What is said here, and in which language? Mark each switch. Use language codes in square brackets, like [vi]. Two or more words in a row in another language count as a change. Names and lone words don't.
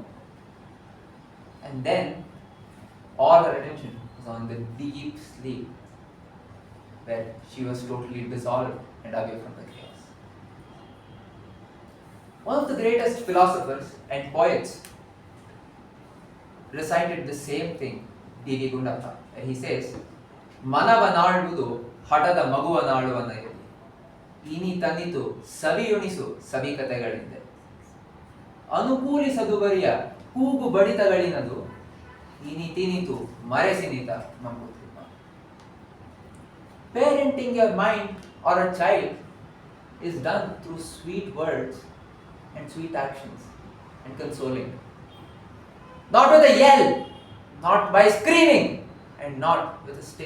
[en] And then, all her attention was on the deep sleep, where she was totally dissolved and away from the chaos. One of the greatest philosophers and poets recited the same thing, Latha, and he says, [kn] Mana banalbudu ಹಠದ ಮಗುವನಾಳುವ ನಯಲಿ ಇನಿ ತನ್ನಿತು ಸವಿಯುಣಿಸು ಸವಿಕತೆಗಳಿಂದೆ ಅನುಕೂಲಿಸದು ಬರಿಯ ಕೂಗು ಬಡಿತಗಳಿನದು ಇನಿ ತಿನಿತು ಮರೆಸಿನಿತ ಮಂಗುತಿಮ್ಮ. [en] Parenting your mind or a child is done through sweet words and sweet actions and consoling. Not with a yell, not by screaming, and not with a stick.